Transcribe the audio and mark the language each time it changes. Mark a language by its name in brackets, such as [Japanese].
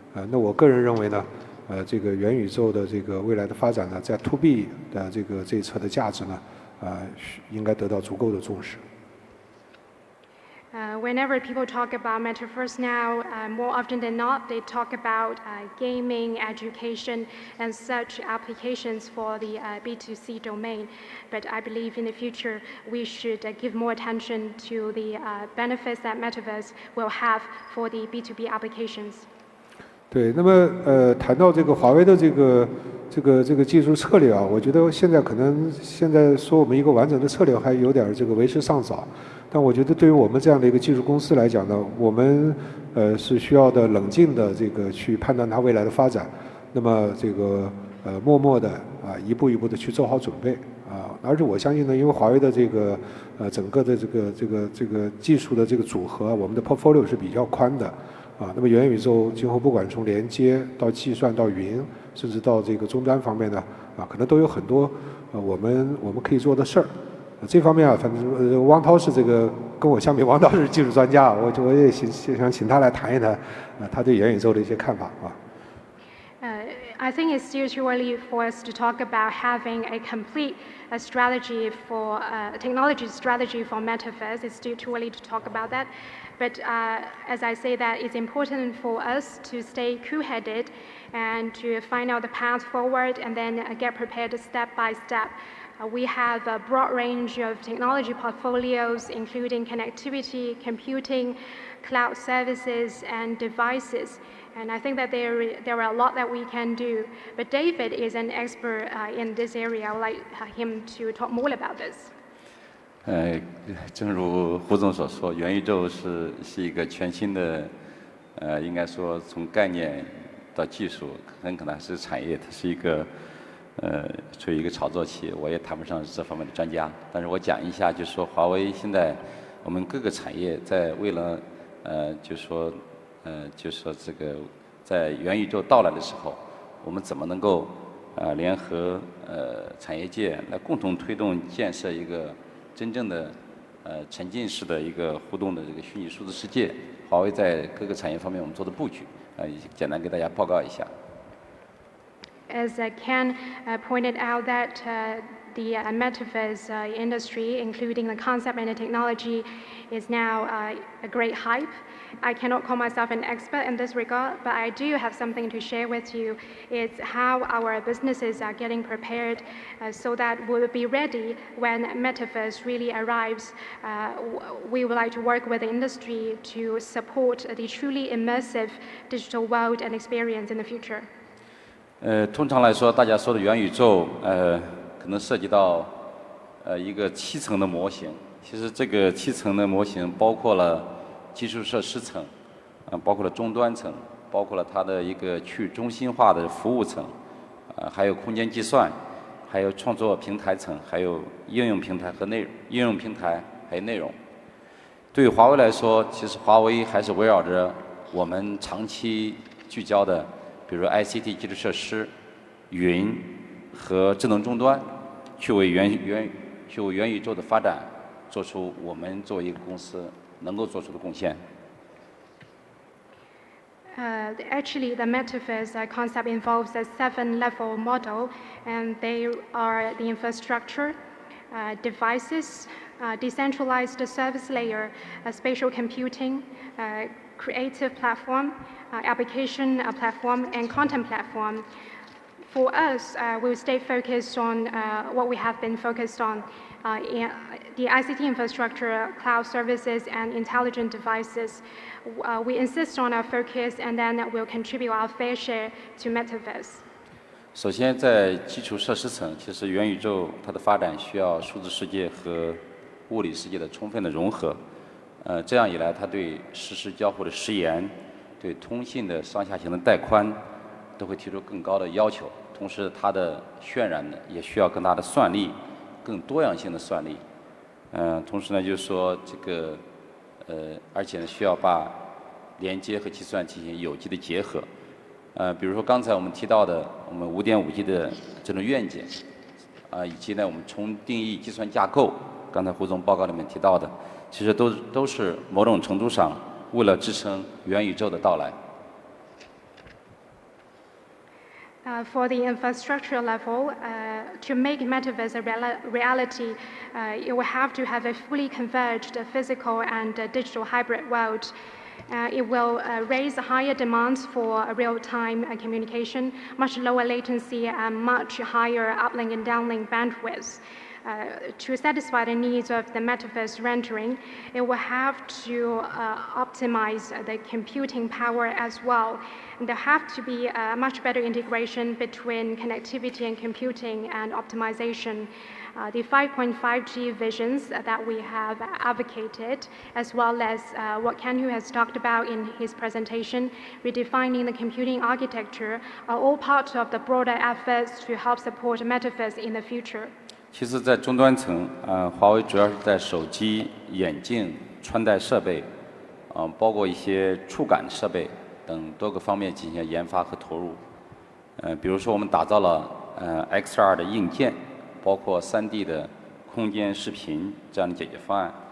[Chinese] 那我个人认为呢，这个元宇宙的这个未来的发展呢，在 To B 的这一侧的价值呢。应该得到足够的重视。 [English] Whenever people talk about metaverse now, more often than not, they talk about gaming, education, and such applications for the B2C domain. But I believe in the future, we should give more attention to the benefits that metaverse will have for the B2B applications. [Chinese] 对，那么谈到这个华为的这个技术策略我觉得现在说我们一个完整的策略还有点这个为时尚早，但我觉得对于我们这样的一个技术公司来讲呢，我们是需要的冷静的这个去判断它未来的发展，那么这个默默的一步一步的去做好准备而且我相信呢，因为华为的这个整个的这个技术的这个组合，我们的 portfolio 是比较宽的。那么元宇宙今后不管从连接到计算到云，甚至到这个终端方面呢，可能都有很多我们可以做的事儿。这方面反正汪涛是这个跟我相比，王导是技术专家，我也想请他来谈一谈他对元宇宙的一些看法啊。 [English] I think it's still too early for us to talk about having a complete strategy for technology strategy for metaverse. It's still too early to talk about that. But as I say that, it's important for us to stay cool-headed and to find out the path forward and then get prepared step by step. We have a broad range of technology portfolios, including connectivity, computing, cloud services, and devices. And I think that there are a lot that we can do. But David is an expert in this area. I would like him to talk more about this. [Chinese] 正如胡总所说，元宇宙是一个全新的，应该说从概念到技术，很可能还是产业，它是一个，处于一个炒作期。我也谈不上这方面的专家，但是我讲一下，就是说华为现在我们各个产业在为了，就是说这个在元宇宙到来的时候，我们怎么能够联合产业界来共同推动建设一个真正的沉浸式的一个互动的这个虚拟数字世界？华为在各个产业方面我们做的布局，简单给大家报告一下。 [English] As Ken pointed out that the metaverse industry, including the concept and the technology, is now a great hype. I cannot call myself an expert in this regard, but I do have something to share with you. It's how our businesses are getting prepared so that we'll be ready when metaverse really arrives. We would like to work with the industry to support the truly immersive digital world and experience in the future. [Chinese] 通常来说，大家说的元宇宙，可能涉及到一个7层的模型。其实这个7层的模型包括了基础设施层，包括了终端层，包括了它的一个去中心化的服务层，还有空间计算，还有创作平台层，还有应用平台和应用平台还有内容。对于华为来说，其实华为还是围绕着我们长期聚焦的，比如 ICT 基础设施、云和智能终端，去为元宇宙的发展做出我们作为一个公司能够做出的贡献。 [English] Actually, the metaverse concept involves a 7-level model, and they are the infrastructure, devices, decentralized service layer, spatial computing, creative platform, application platform, and content platform. For us, we will stay focused on what we have been focused on, in the ICT infrastructure, cloud services, and intelligent devices. We insist on our focus, and then we'll contribute our fair share to metaverse. [Chinese] 首先，在基础设施层，其实元宇宙它的发展需要数字世界和物理世界的充分的融合。这样一来，它对实时交互的时延，对通信的上下行的带宽，都会提出更高的要求。同时，它的渲染呢，也需要更大的算力，更多样性的算力。同时呢，就是说这个而且呢，需要把连接和计算进行有机的结合。比如说刚才我们提到的，我们5.5G 的这种愿景，以及呢，我们重定义计算架构，刚才胡总报告里面提到的，其实都是某种程度上为了支撑元宇宙的到来。 [English] For the infrastructure level, to make metaverse a reality, it will have to have a fully converged physical and digital hybrid world. It will raise higher demands for real-time communication, much lower latency, and much higher uplink and downlink bandwidth. To satisfy the needs of the metaverse rendering, it will have to optimize the computing power as well. And there have to be a much better integration between connectivity and computing and optimization. The 5.5G visions that we have advocated, as well as what Ken Hu has talked about in his presentation, redefining the computing architecture, are all part of the broader efforts to help support metaverse in the future. [Chinese] 其实，在终端层，华为主要是在手机、眼镜、穿戴设备，包括一些触感设备等多个方面进行研发和投入。比如说，我们打造了XR 的硬件，包括3D 的空间视频这样的解决方案，